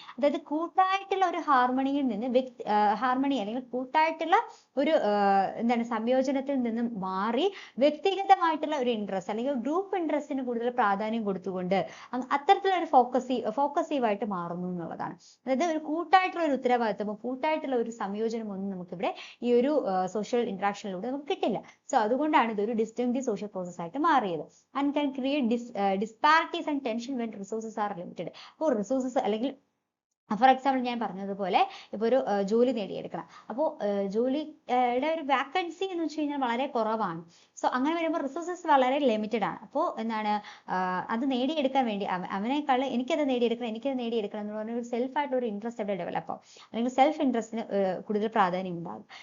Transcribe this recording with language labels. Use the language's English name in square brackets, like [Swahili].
[Malayalam] അതായത് കൂട്ടായിട്ടുള്ള ഒരു ഹാർമണിയിൽ നിന്ന് ഹാർമണി അല്ലെങ്കിൽ കൂട്ടായിട്ടുള്ള ഒരു എന്താണ് സംയോജനത്തിൽ നിന്നും മാറി വ്യക്തിഗതമായിട്ടുള്ള ഒരു ഇൻട്രസ്റ്റ് അല്ലെങ്കിൽ ഗ്രൂപ്പ് ഇൻട്രസ്റ്റിന് കൂടുതൽ പ്രാധാന്യം കൊടുത്തുകൊണ്ട് അത്തരത്തിലുള്ള ഒരു ഫോക്കസീവായിട്ട് മാറുന്നു എന്നുള്ളതാണ്. അതായത് ഒരു കൂട്ടായിട്ടുള്ള ഒരു ഉത്തരവാദിത്വമോ കൂട്ടായിട്ടുള്ള ഒരു സംയോജനം ഒന്നും നമുക്കിവിടെ ഈ ഒരു സോഷ്യൽ ഇന്ററാക്ഷനിലൂടെ നമുക്ക് കിട്ടില്ല. സോ അതുകൊണ്ടാണ് ഇതൊരു ഡിസ്റ്റിങ്ക്റ്റീവ് സോഷ്യൽ പ്രോസസ് ആയിട്ട് മാറിയത്. [English] And can create disparities and tension when resources are limited. [Malayalam] അപ്പോൾ റിസോഴ്സസ് അല്ലെങ്കിൽ ഫോർ എക്സാമ്പിൾ ഞാൻ പറഞ്ഞതുപോലെ ഇപ്പോൾ ഒരു ജോലി നേടിയെടുക്കണം, അപ്പോൾ ജോലിയുടെ ഒരു വാക്കൻസി എന്ന് വെച്ച് കഴിഞ്ഞാൽ വളരെ കുറവാണ്. സോ അങ്ങനെ വരുമ്പോൾ റിസോഴ്സസ് വളരെ ലിമിറ്റഡ് ആണ്. അപ്പോൾ എന്താണ് അത് നേടിയെടുക്കാൻ വേണ്ടി അവനേക്കാൾ എനിക്കത് നേടിയെടുക്കണം എന്ന് പറഞ്ഞ ഒരു സെൽഫായിട്ടുള്ള ഒരു ഇൻട്രസ്റ്റ് അവിടെ ഡെവലപ്പ് ആവും, അല്ലെങ്കിൽ സെൽഫ് ഇൻട്രസ്റ്റിന് കൂടുതൽ പ്രാധാന്യം ഉണ്ടാകും.